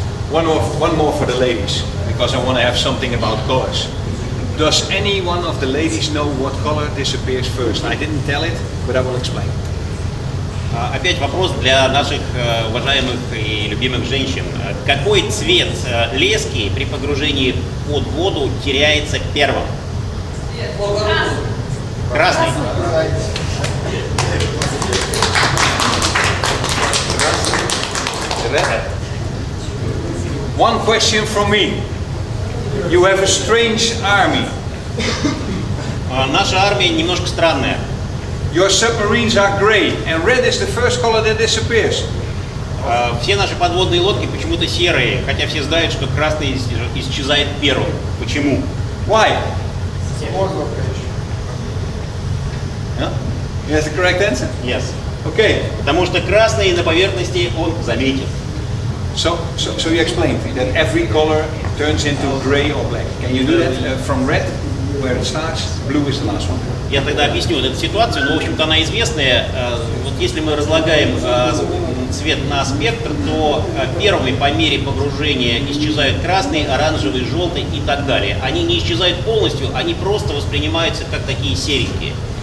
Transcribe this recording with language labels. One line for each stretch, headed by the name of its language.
English: One more for the ladies, because I want to have something about colors. Does any one of the ladies know what color disappears first? I didn't tell it, but I will explain.
Russian: Опять вопрос для наших уважаемых и любимых женщин. Какой цвет лески при погружении под воду теряется первым? Красный.
English: One question from me. You have a strange army.
Russian: Наша армия немножко странная.
English: Your submarines are gray, and red is the first color that disappears.
Russian: Все наши подводные лодки почему-то серые, хотя все знают, что красный исчезает первым. Почему?
English: Why? Yeah? That's the correct answer? Yes. Okay.
Russian: Потому что красный на поверхности он заметен.
English: So you explained that every color turns into gray or black. Can you do that from red, where it starts? Blue is the last one.
Russian: Я тогда объясню вот эту ситуацию, но в общем-то она известная. Вот если мы разлагаем цвет на спектр, то первыми по мере погружения исчезают красный, оранжевый, желтый и так далее. Они не исчезают полностью, они просто воспринимаются как такие серенькие.